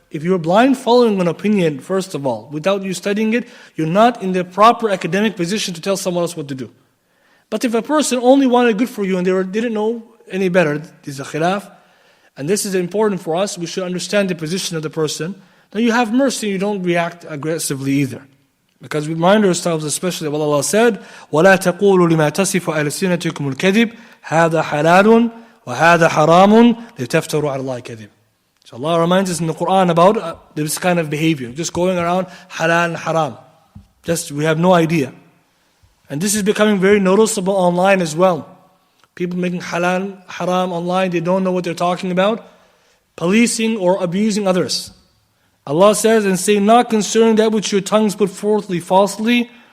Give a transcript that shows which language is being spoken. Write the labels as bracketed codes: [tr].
[en] If you're blind following an opinion, first of all, without you studying it, you're not in the proper academic position to tell someone else what to do. But if a person only wanted good for you and they didn't know any better, this is a khilaf, and this is important for us, we should understand the position of the person, then you have mercy, you don't react aggressively either. Because we remind ourselves, especially what Allah said, [ar] وَلَا تَقُولُوا لِمَا تَصِفُ أَلْسِنَتُكُمُ الْكَذِبِ هَذَا حَلَالٌ وَهَذَا حَرَامٌ لِتَفْتَرُوا عَلَى اللَّهِ كَذِبٍ. [en] So Allah reminds us in the Quran about this kind of behavior, just going around halal and haram. We have no idea. And this is becoming very noticeable online as well. People making halal, haram online, they don't know what they're talking about. Policing or abusing others. Allah says, and say not concerning that which your tongues put forth falsely.